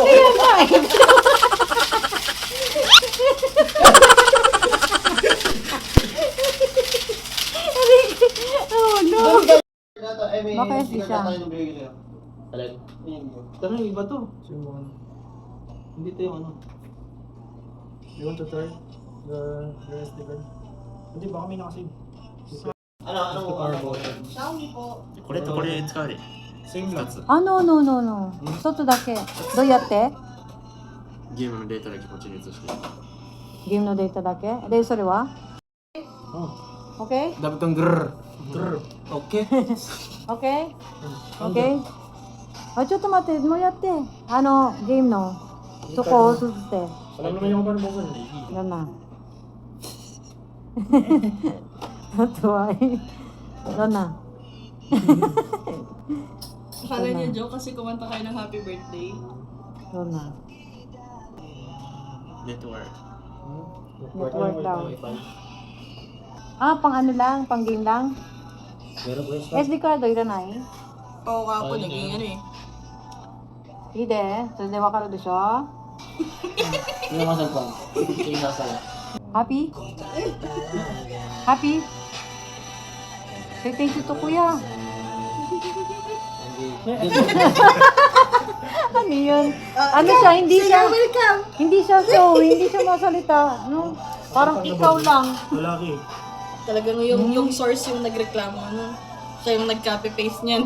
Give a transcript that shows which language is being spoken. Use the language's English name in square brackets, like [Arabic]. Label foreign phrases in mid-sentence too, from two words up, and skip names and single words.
[Filipino] Ayan na. Oh, no. Bakit di siya? Alin? Tara, iba to. Hindi to yung ano. [English] You want to try the SD card? [Filipino] Hindi, baka may nakasave. Ano? Xiaomi po. [Japanese] これとこれ使うで [Filipino] Same lang. [Japanese] あ、 [English] no, no, no, no. [Japanese] 外だけ。どうやってゲームのデータだけこっちに移してゲームのデータだけで、それは ?OK? [Filipino] Dapat kang grrr. Grrr. Okay. OK? OK? [Japanese] あ、ちょっと待って、もうやって。ゲームのそこを映して。 [Filipino] Alam naman yung paano buksan. yan na. Natuwa eh. Yan na. Akala niya joke kasi kumanta kayo ng [English] happy birthday. [Filipino] Yan na. [Japanese] ネットワーク [Filipino] Network daw. Ah, pang ano lang? Pang game lang? [English] SD card [Japanese] いらない [Filipino] Oo nga po, naging ano eh. [Japanese] いいで。それでわかるでしょ [Filipino] Yung mga cellphone. Yung nasa lang. [English] Happy? Happy? Say thank you [Filipino] to kuya. Ano yun? Ano siya? Hindi siya. [English] Welcome! [Filipino] Hindi siya show. Hindi siya masalita. No? Parang ikaw lang. Lalaki. Talagang yung source yung nagreklamo, ano? Siya yung nag-copy-paste niyan.